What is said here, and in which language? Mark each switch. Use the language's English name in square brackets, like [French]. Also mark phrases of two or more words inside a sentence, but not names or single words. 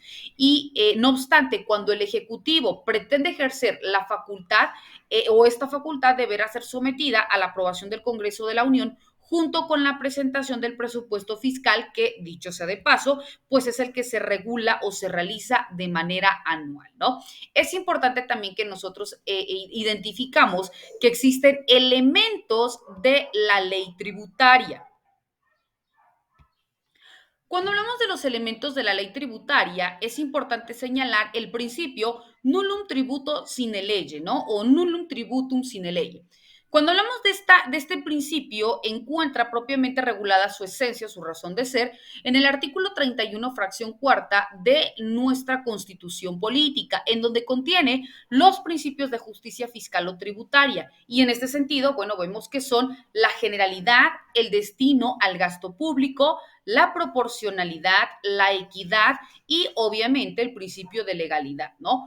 [Spanish] Y no obstante, cuando el Ejecutivo pretende ejercer la facultad o esta facultad deberá ser sometida a la aprobación del Congreso de la Unión junto con la presentación del presupuesto fiscal que, dicho sea de paso, pues es el que se regula o se realiza de manera anual, ¿no? Es importante también que nosotros identificamos que existen elementos de la ley tributaria. Cuando hablamos de los elementos de la ley tributaria, es importante señalar el principio [Latin] nullum tributo sine lege, [Spanish] ¿no? [Latin] O nullum tributum sine lege. [Spanish] Cuando hablamos de este principio, encuentra propiamente regulada su esencia, su razón de ser, en el artículo 31, fracción cuarta de nuestra Constitución Política, en donde contiene los principios de justicia fiscal o tributaria. Y en este sentido, bueno, vemos que son la generalidad, el destino al gasto público, la proporcionalidad, la equidad y obviamente el principio de legalidad, ¿no?